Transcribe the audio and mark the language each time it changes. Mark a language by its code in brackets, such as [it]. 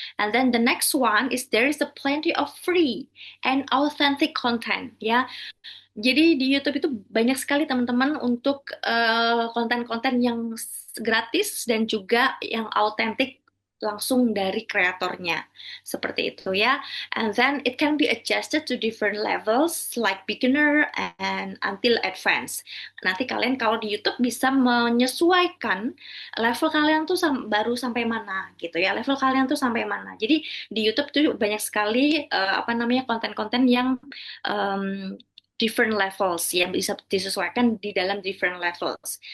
[en] And then the next one is there is a plenty of free and authentic content ya. [id] Jadi di YouTube itu banyak sekali teman-teman untuk konten-konten yang gratis dan juga yang autentik langsung dari kreatornya. Seperti itu ya. [en] And then it can be adjusted to different levels like beginner and until advanced. [id] Nanti kalian kalau di YouTube bisa menyesuaikan level kalian tuh baru sampai mana gitu ya. Level kalian tuh sampai mana. Jadi di YouTube tuh banyak sekali apa namanya konten-konten yang [en] different levels [id] yang bisa disesuaikan di dalam different levels.